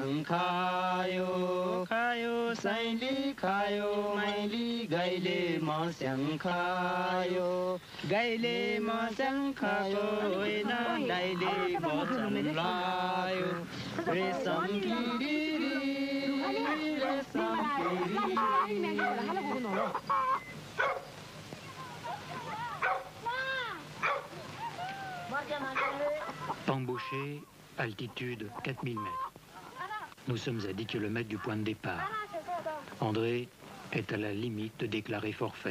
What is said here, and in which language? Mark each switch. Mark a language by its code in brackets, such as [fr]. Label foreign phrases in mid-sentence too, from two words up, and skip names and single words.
[ne] खायो खायो साइली खायो माइली गाईले मस्याङ खायो गाईले मस्याङ खायो होइन गाईले बचन लायो रेशम किरी रेशम [fr] Pambauché, altitude 4000 mètres. Nous sommes à 10 km du point de départ. André est à la limite de déclarer forfait.